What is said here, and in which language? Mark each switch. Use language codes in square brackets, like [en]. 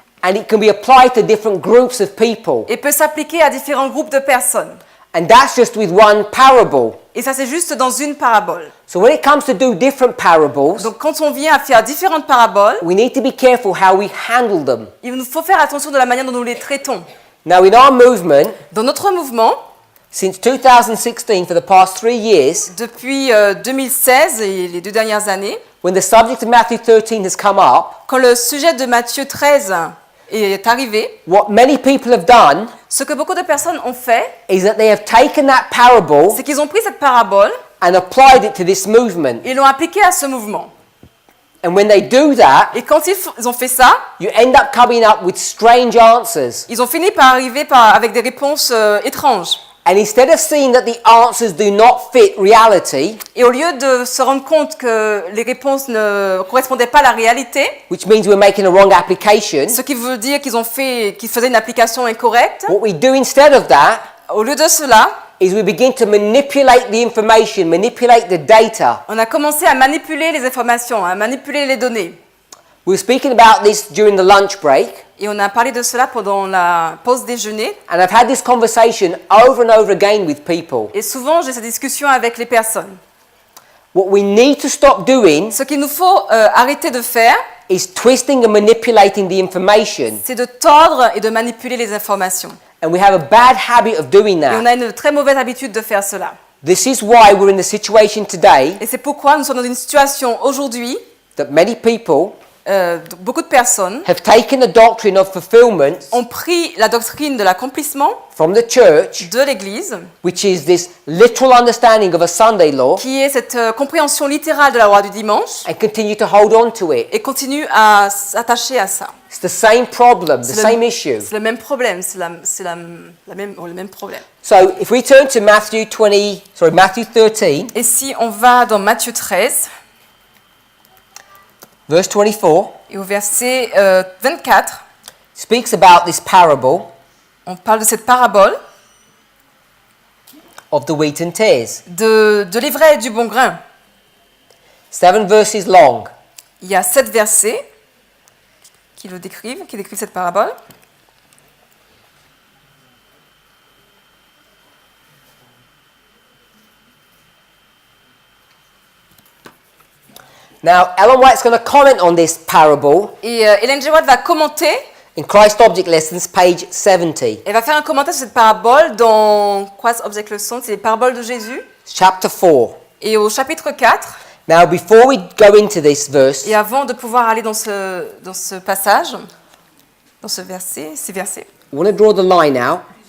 [en] and it can be applied to different groups of people. [fr] et peut s'appliquer à différents groupes de personnes. [en] And that's just with one parable. [fr] Et ça, c'est juste dans une parabole. [en] So when it comes to do different parables, [fr] Donc, quand on vient à faire différentes paraboles, [en] we need to be careful how we handle them. [fr] il nous faut faire attention de la manière dont nous les traitons. [en] Now, in our movement, [fr] Dans notre mouvement, [en] since 2016, for the past 3 years, [fr] depuis 2016 et les 2 dernières années, [en] when the subject of Matthew 13 has come up, [fr] quand le sujet de Matthieu 13 est arrivé, [en] what many people have done [fr] ce que beaucoup de personnes ont fait, [en] is that they have taken that parable [fr] c'est qu'ils ont pris cette parabole [en] and applied it to this movement. [fr] et l'ont appliquée à ce mouvement. [en] And when they do that, [fr] Et quand ils ont fait ça, [en] you end up coming up with strange answers. [fr] ils ont fini par arriver avec des réponses étranges. [en] And instead of seeing that the answers do not fit reality, [fr] Et au lieu de se rendre compte que les réponses ne correspondaient pas à la réalité, [en] which means we're making a wrong application, [fr] ce qui veut dire qu'ils faisaient une application incorrecte, [en] what we do instead of that [fr] au lieu de cela, [en] is we begin to manipulate the information, manipulate the data. [fr] on a commencé à manipuler les informations, à manipuler les données. [en] We were speaking about this during the lunch break, [fr] Et on a parlé de cela pendant la pause déjeuner. [en] and I've had this conversation over and over again with people. [fr] Et souvent, j'ai cette discussion avec les personnes. [en] What we need to stop doing [fr] Ce qu'il nous faut arrêter de faire, [en] is twisting and manipulating the information. [fr] c'est de tordre et de manipuler les informations. [en] And we have a bad habit of doing [fr] Et on [en] that. [fr] a une très mauvaise habitude de faire cela. [en] This is why we're in the situation today [fr] Et c'est pourquoi nous sommes dans une situation aujourd'hui, [en] that many people [fr] beaucoup de personnes [en] have taken the doctrine of fulfillment [fr] ont pris la doctrine de l'accomplissement [en] from the church, [fr] de l'Église, [en] which is this literal understanding of a Sunday law, [fr] qui est cette compréhension littérale de la loi du dimanche, [en] and continue to hold on to it. [fr] et continue à s'attacher à ça. [en] It's the same problem, the [fr] C'est [en] same issue. [fr] C'est le même problème, le même problème. [en] So if we turn to Matthew 13, [fr] Et si on va dans Matthieu 13, [en] verse 24, [fr] et au verset 24, [en] speaks about this parable [fr] on parle de cette parabole [en] of the wheat and tares. [fr] de l'ivraie et du bon grain. [en] 7 verses long. [fr] Il y a 7 versets qui décrivent cette parabole. [en] Now, Ellen White's going to comment on this parable [fr] Et Hélène G. White va commenter, [en] in Christ Object Lessons, page 70, [fr] elle va faire un commentaire sur cette parabole dans [en] Christ Object Lesson, [fr] c'est les paraboles de Jésus. [en] chapter 4. [fr] Et au chapitre 4, [en] Now, before we go into this verse, [fr] et avant de pouvoir aller dans ce passage, dans ces versets, [en] I want to draw the line out.